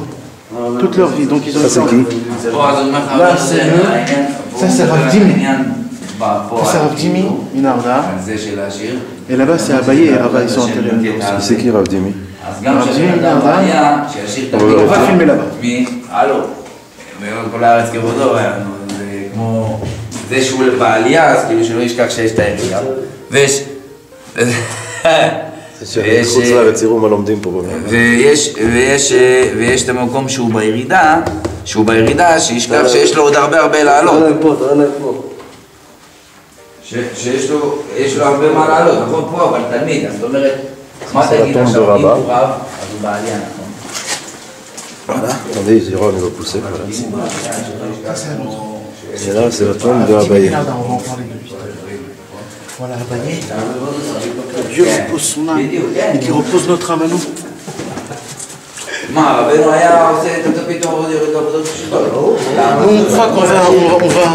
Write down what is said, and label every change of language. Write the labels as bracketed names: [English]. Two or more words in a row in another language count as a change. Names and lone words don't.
[French] Toute leur vie. Donc ils ont. Ça c'est qui? Là c'est ça c'est Rav Dimi. Ça c'est Rav Dimi, Minarda. Et là-bas c'est Abaye et Rava, ils sont enterrés. C'est qui Rav Dimi? Rav Dimi, Minarda. On va filmer là-bas. [Hebrew] כל הארץ כבודו, זה כמו... זה שהוא בעלייה, אז כאילו שלא ישכח שיש את העירייה. ויש... ויש את המקום שהוא בירידה, שישכח שיש לו עוד הרבה לעלות. שיש לו הרבה מה לעלות, נכון פה, אבל תלמיד, אז זאת אומרת, מה תגיד עכשיו, אם הוא רב, אז הוא בעלייה, נכון? [French] Voilà, attendez, Jérôme il va pousser. Voilà. Et là, c'est la tombe de Abaye. Voilà Abaye. Que Dieu repose son âme et qu'il repose notre âme à nous. On croit qu'on va...